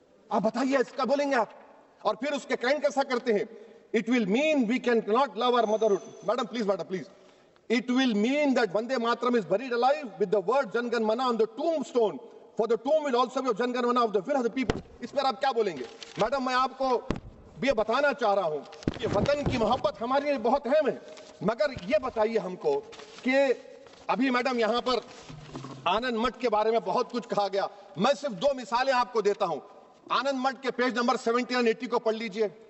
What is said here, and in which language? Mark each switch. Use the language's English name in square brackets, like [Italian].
[Urdu] آپ بتائیے اس کا بولیں گے آپ؟ اور پھر اس کے کائنڈ کیسا کرتے ہیں؟ [English] It will mean we can not love our motherhood. Madam please it will mean that Vande Mataram is buried alive with the word Jan Gan Mana on the tombstone, for the tomb will also be of Jan Gan Mana of the will of the people. [Urdu] اس پر آپ کیا بولیں گے؟ Madam میں آپ کو یہ بتانا چاہ رہا ہوں کہ وطن کی محبت ہمارے لیے بہت اہم ہے، مگر یہ بتائیے ہم کو کہ ابھی میڈم یہاں پر آنند مٹھ کے بارے میں بہت کچھ کہا گیا. میں صرف 2 مثالیں آپ کو دیتا ہوں. آنند مٹھ کے پیج نمبر 70 اور 80 کو پڑھ لیجئے.